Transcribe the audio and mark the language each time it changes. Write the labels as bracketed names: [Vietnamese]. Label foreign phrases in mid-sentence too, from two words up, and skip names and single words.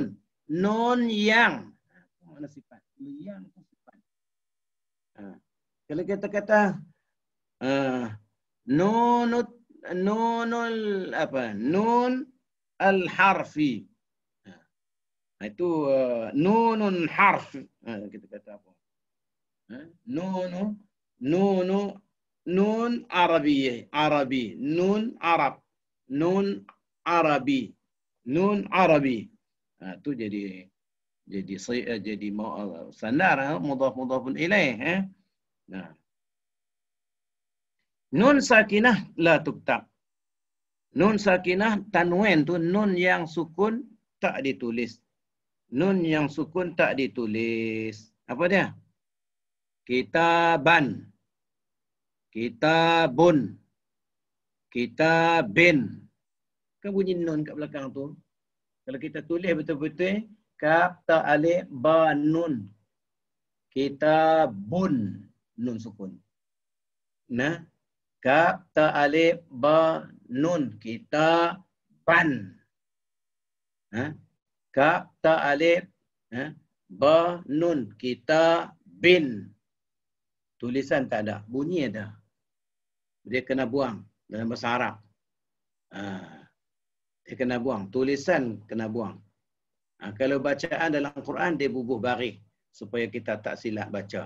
[Malay] Nun yang. Mana sifat? Yang sifat. Kalau kita kata [Arabic] nun al-harfi. [Malay] Itu nunun harf. Kita kata apa? [Arabic] Nun Arabi. Nun Arab. Nun Arabi. Nun Arabi. [Malay] Itu jadi sandar, [Arabic] mudhafun ilaih. Nun sakinah la tuktab. Nun sakinah tanwin [Malay] tu nun yang sukun tak ditulis. Nun yang sukun tak ditulis. Apa dia? [Arabic] Kitaban. Kitabun. Kitabin. [Malay] Kan bunyi nun kat belakang tu. Kalau kita tulis betul-betul, [Arabic] kaf ta alif ba nun. Kitabun. Nun sukun. [Malay] Nah. [Arabic] Kaf ta alif ba nun. Kitaban. Kaf ta alif ba nun. Kitabin. [Malay] Tulisan tak ada. Bunyi ada. Dia kena buang dalam bahasa Arab. Dia kena buang. Tulisan kena buang. Kalau bacaan dalam Quran, dia bubuh baris supaya kita tak silap baca.